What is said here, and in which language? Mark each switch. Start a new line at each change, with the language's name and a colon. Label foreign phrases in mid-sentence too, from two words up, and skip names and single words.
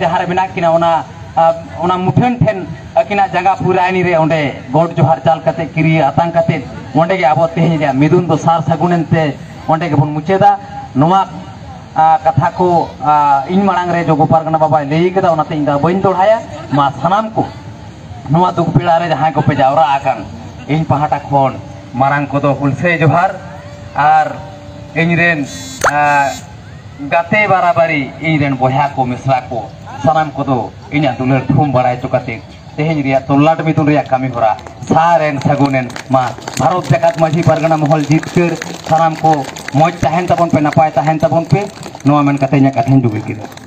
Santali: जहारे बिना किना ओना मुठन ठेन अकिना जगह पुरानी रे ओंडे गोड जोहार चाल कते किरी आतांग कते ओंडे के आबो तेहिन रे मिदुन दो सार सगुननते ओंडे के बन मुचेदा नोआ कथा को इन मांग रे जोगो पारगाना बाबा लई केदा ओनाते इंदा बइन दोड़ाया मा सनाम को नोआ दुख पीड़ा रे जहां को पे जावरा आकान इन पहाटा खन मारांग को दो हुलसे जोहार आर इनरेन गाते बाराबारी इनरेन बया को मिसरा को सनाम को दो इना दुलर थुम बड़ाय चुकाते तेहेन रिया तोलाट मितुन रिया कामी होरा सारेन सगुनेन मा भारत जाकात माझी पारगाना महल जीतकर सनाम को मौज ताहेन तबन पे नपाय ताहेन तबन पे नोआ मेन कते nya कथेन दुगिल किदा।